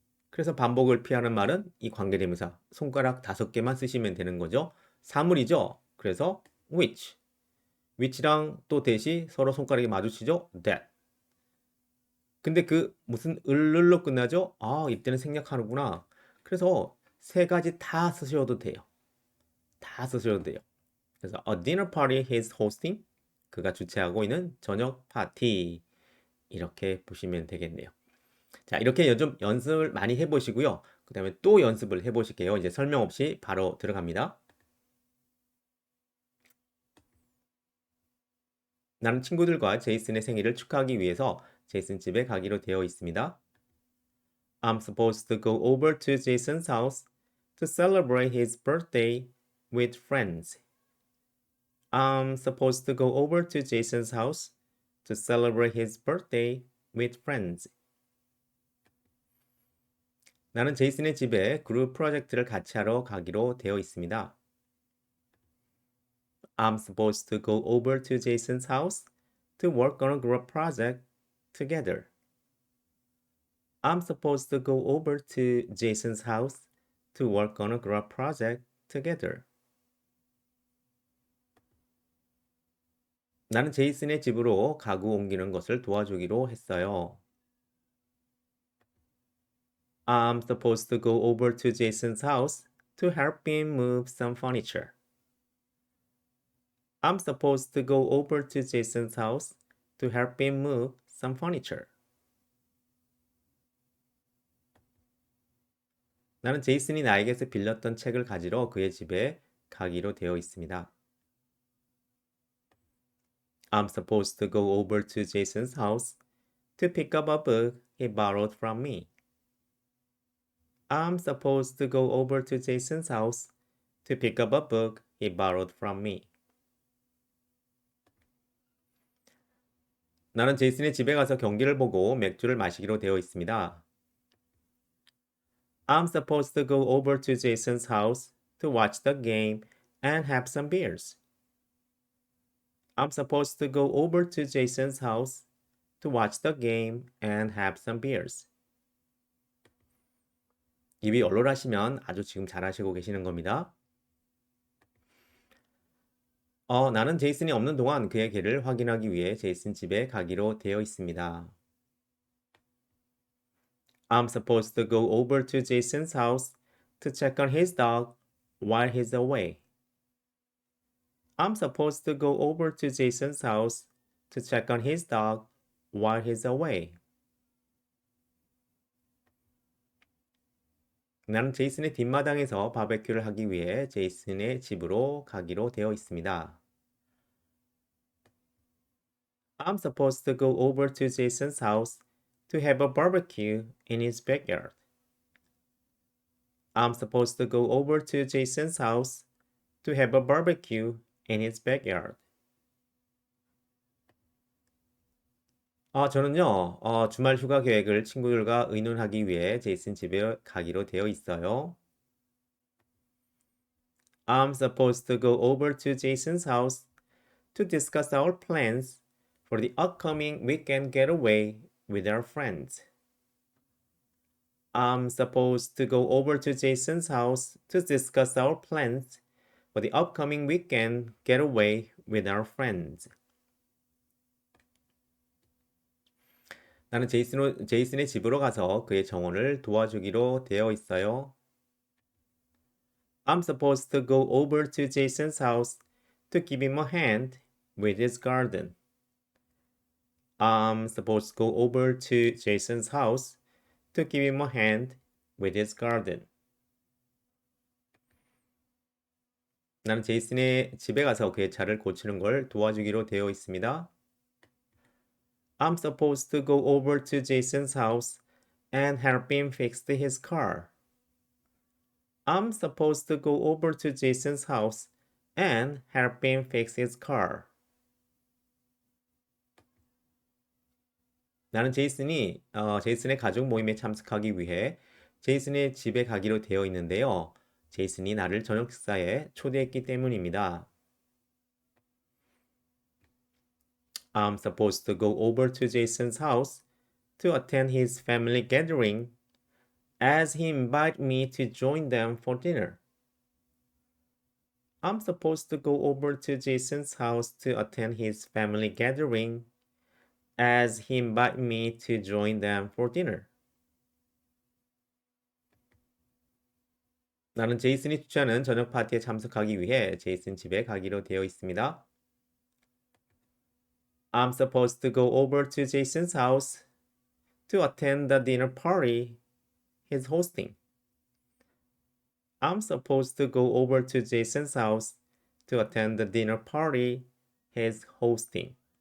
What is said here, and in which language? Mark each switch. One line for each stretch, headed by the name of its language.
Korean: 그래서 반복을 피하는 말은 이 관계대명사 손가락 5개만 쓰시면 되는 거죠. 사물이죠. 그래서 which랑 또 대시 서로 손가락이 마주치죠.
English: that.
Korean: 근데 그 무슨 을로 끝나죠? 이때는 생략하는구나. 그래서 세 가지 다 쓰셔도 돼요. 다 쓰셔도 돼요. 그래서
English: a dinner party he's hosting.
Korean: 그가 주최하고 있는 저녁 파티. 이렇게 보시면 되겠네요. 자, 이렇게 요즘 연습을 많이 해보시고요. 그 다음에 또 연습을 해보실게요. 이제 설명 없이 바로 들어갑니다. 나는 친구들과 제이슨의 생일을 축하하기 위해서 제이슨 집에 가기로 되어 있습니다.
English: I'm supposed to go over to Jason's house to celebrate his birthday with friends. I'm supposed to go over to Jason's house to celebrate his birthday with friends.
Korean: 나는 제이슨의 집에 그룹 프로젝트를 같이 하러 가기로 되어 있습니다.
English: I'm supposed to go over to Jason's house to work on a group project together. I'm supposed to go over to Jason's house to work on a group project together.
Korean: 나는 제이슨의 집으로 가구 옮기는 것을 도와주기로 했어요.
English: I'm supposed to go over to Jason's house to help him move some furniture. I'm supposed to go over to Jason's house to help him move some furniture.
Korean: 나는 제이슨이 나에게서 빌렸던 책을 가지러 그의 집에 가기로 되어 있습니다.
English: I'm supposed to go over to Jason's house to pick up a book he borrowed from me. I'm supposed to go over to Jason's house to pick up a book he borrowed from me.
Korean: 나는 제이슨의 집에 가서 경기를 보고 맥주를 마시기로 되어 있습니다.
English: I'm supposed to go over to Jason's house to watch the game and have some beers. I'm supposed to go over to Jason's house to watch the game and have some beers.
Korean: 입이 얼얼하시면 아주 지금 잘하시고 계시는 겁니다. 나는 제이슨이 없는 동안 그의 개를 확인하기 위해 제이슨 집에 가기로 되어 있습니다.
English: I'm supposed to go over to Jason's house to check on his dog while he's away. I'm supposed to go over to Jason's house to check on his dog while he's away.
Korean: 나는 제이슨의 뒷마당에서 바베큐를 하기 위해 제이슨의 집으로 가기로 되어 있습니다.
English: I'm supposed to go over to Jason's house to have a barbecue in his backyard. I'm supposed to go over to Jason's house to have a barbecue in his backyard.
Korean: 저는요, 주말 휴가 계획을 친구들과 의논하기 위해 제이슨 집에 가기로 되어 있어요.
English: I'm supposed to go over to Jason's house to discuss our plans for the upcoming weekend getaway with our friends. I'm supposed to go over to Jason's house to discuss our plans for the upcoming weekend getaway with our friends.
Korean: 나는 제이슨의 집으로 가서 그의 정원을 도와주기로 되어 있어요.
English: I'm supposed to go over to Jason's house to give him a hand with his garden. I'm supposed to go over to Jason's house to give him a hand with his garden.
Korean: 나는 제이슨의 집에 가서 그의 차를 고치는 걸 도와주기로 되어 있습니다.
English: I'm supposed to go over to Jason's house and help him fix his car. I'm supposed to go over to Jason's house and help him fix his car.
Korean: 나는 제이슨의 가족 모임에 참석하기 위해 제이슨의 집에 가기로 되어 있는데요. 제이슨이 나를 저녁 식사에 초대했기 때문입니다.
English: I'm supposed to go over to Jason's house to attend his family gathering as he invited me to join them for dinner. I'm supposed to go over to Jason's house to attend his family gathering as he invited me to join them for dinner.
Korean: 나는 제이슨이 추천하는 저녁 파티에 참석하기 위해 제이슨 집에 가기로 되어 있습니다.
English: I'm supposed to go over to Jason's house to attend the dinner party he's hosting. I'm supposed to go over to Jason's house to attend the dinner party he's hosting.